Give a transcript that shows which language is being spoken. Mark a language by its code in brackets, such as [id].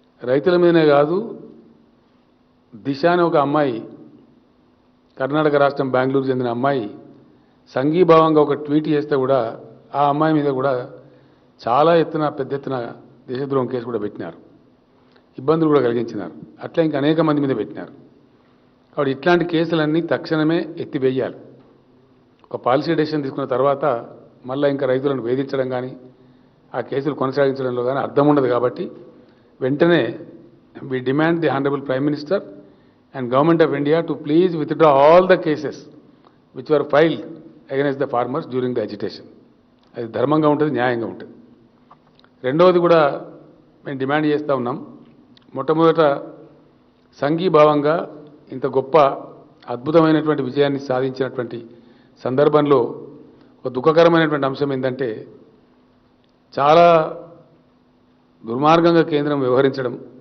[te] రైతుల మీదనే కాదు, దిశ అని ఒక అమ్మాయి, కర్ణాటక రాష్ట్రం బెంగళూరు చెందిన అమ్మాయి సంఘీభావంగా ఒక ట్వీట్ చేస్తే కూడా ఆ అమ్మాయి మీద కూడా చాలా పెద్ద ఎత్తున దేశద్రోహం కేసు కూడా పెట్టినారు, ఇబ్బందులు కూడా కలిగించినారు. అట్లా ఇంకా అనేక మంది మీద పెట్టినారు. కాబట్టి ఇట్లాంటి కేసులన్నీ తక్షణమే ఎత్తివేయాలి. ఒక పాలసీ డెసిషన్ తీసుకున్న తర్వాత మళ్ళీ ఇంకా రైతులను వేధించడం కానీ ఆ కేసులు కొనసాగించడంలో కానీ అర్థం ఉండదు. కాబట్టి వెంటనే [en] we demand the Honorable Prime Minister and Government of India to please withdraw all the cases which were filed against the farmers during the agitation. [te] అది ధర్మంగా ఉంటుంది, న్యాయంగా ఉంటుంది. రెండవది కూడా మేము డిమాండ్ చేస్తూ ఉన్నాం. మొట్టమొదట సంఘీభావంగా ఇంత గొప్ప అద్భుతమైనటువంటి విజయాన్ని సాధించినటువంటి సందర్భంలో ఒక దుఃఖకరమైనటువంటి అంశం ఏంటంటే చాలా దుర్మార్గంగా కేంద్రం వ్యవహరించడం.